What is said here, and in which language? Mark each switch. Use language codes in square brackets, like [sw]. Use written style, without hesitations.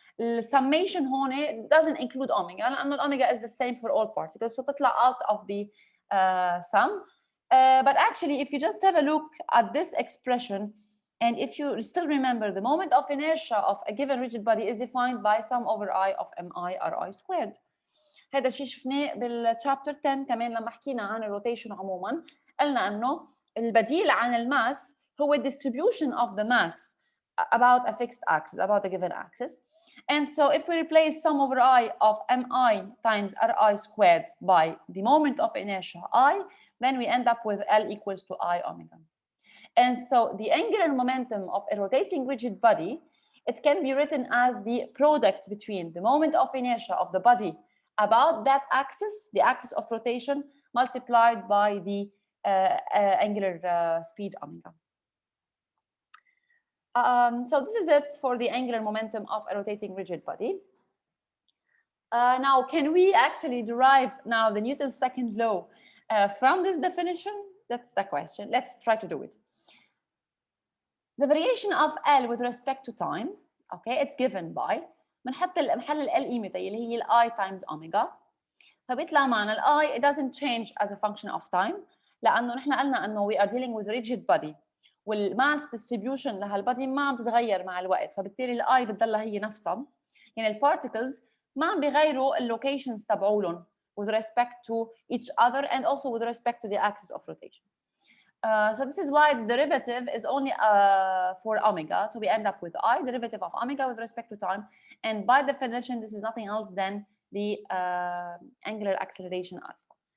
[en] The summation [ar] هون [en] doesn't include omega [ar] لأنه [en] omega is the same for all particles. So [ar] تطلع [en] out of the sum. But actually, if you just have a look at this expression, and if you still remember, the moment of inertia of a given rigid body is defined by sum over I of Mi Ri squared. [ar] هذا الشيء شفناه بالشابتر 10 كمان لما حكينا عن الروتيشن عموما. قلنا انه البديل عن الماس هو [en] distribution of the mass about a fixed axis, about a given axis. And so if we replace sum over I of Mi times Ri squared by the moment of inertia I, then we end up with L equals to I omega. And so the angular momentum of a rotating rigid body, it can be written as the product between the moment of inertia of the body about that axis, the axis of rotation, multiplied by the angular speed omega. So this is it for the angular momentum of a rotating rigid body. Now, can we actually derive now the Newton's second law from this definition? That's the question. Let's try to do it. The variation of L with respect to time, okay, it's given by [ar] بنحط محل ال قيمتها اللي هي ال [en] I times omega. [ar] فبيطلع معنا ال I, [en] it doesn't change as a function of time [ar] لأنه نحن قلنا إنه [en] we are dealing with rigid body [ar] والmass distribution لهالبادي ما عم تتغير مع الوقت، فبالتالي ال I بتضلها هي نفسها. يعني ال [en] particles [ar] ما عم بيغيروا ال [en] locations [ar] تبعولن [en] with respect to each other and also with respect to the axis of rotation. So this is why the derivative is only for omega. So we end up with I, derivative of omega with respect to time. And by definition, this is nothing else than the angular acceleration alpha.